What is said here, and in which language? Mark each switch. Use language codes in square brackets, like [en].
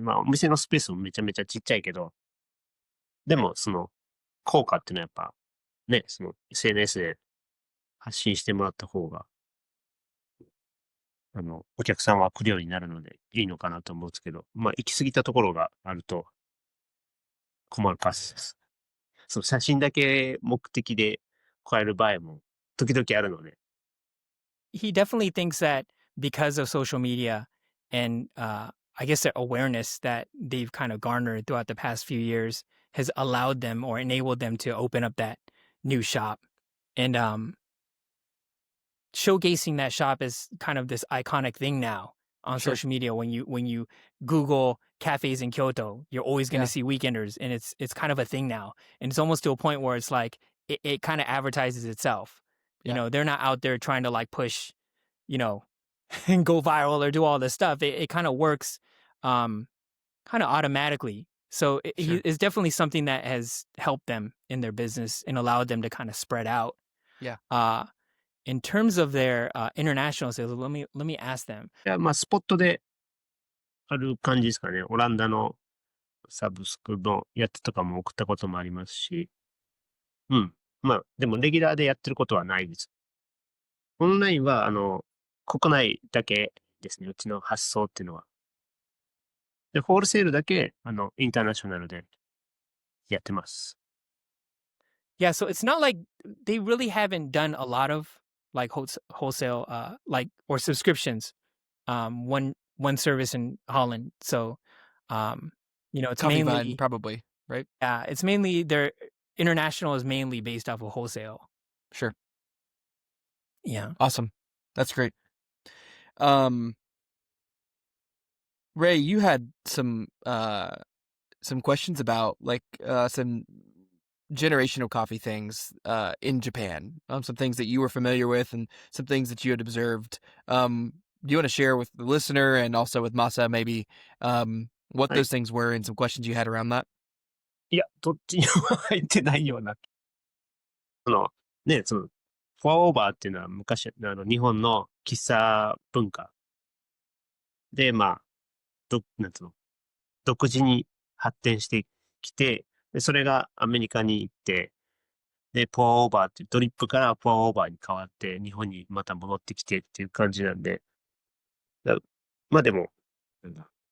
[ja] まあ、お店のスペースもめちゃめちゃちっちゃいけど、でもその効果っていうのはやっぱ、ね、その SNS で発信してもらった方が、お客さんは来るようになるのでいいのかなと思うんですけど、まあ、行き過ぎたところがあると困るかす。その写真だけ目的で加える場合も時々あるので。 [en] He definitely thinks that because of social media and I guess the awareness that they've kind of garnered throughout the past few years has allowed them or enabled them to open up that new shop. And showcasing that shop is kind of this iconic thing now on social media. When you Google cafes in Kyoto, you're always going to see Weekenders, and it's kind of a thing now. And it's almost to a point where it's like it kind of advertises itself. You know, they're not out there trying to like push, you know, and go viral or do all this stuff. It kind of works kind of automatically. So it's definitely something that has helped them in their business and allowed them to kind of spread out. Yeah. In terms of their international sales, let me ask them. [ja] いや、まあ、スポットである感じですかね。オランダのサブスクのやつとかも送ったこともありますし。うん。まあ、でもレギュラーでやってることはないです。オンラインは、国内だけですね。うちの発送っていうのは。で、ホールセールだけ、インターナショナルでやってます。 [en] Yeah, so it's not like they really haven't done a lot of like wholesale like or subscriptions one service in Holland. So you know, it's Coffee mainly Vine, probably, right? Yeah, it's mainly their international is mainly based off of wholesale. Sure. Yeah. Awesome. That's great. Ray, you had some questions about like some generational coffee things in Japan. Some things that you were familiar with and some things that you had observed. Do you want to share with the listener and also with Masa maybe what those things were and some questions you had around that? [ja] いや、どっちにも入ってないような。ね、その、フォアオーバーっていうのは昔、日本の喫茶文化で、まあ、なんつうの、独自に発展してきて、でそれがアメリカに行って、で、ポアオーバーっていうドリップからポアオーバーに変わって、日本にまた戻ってきてっていう感じなんで、まあでも、なんだ。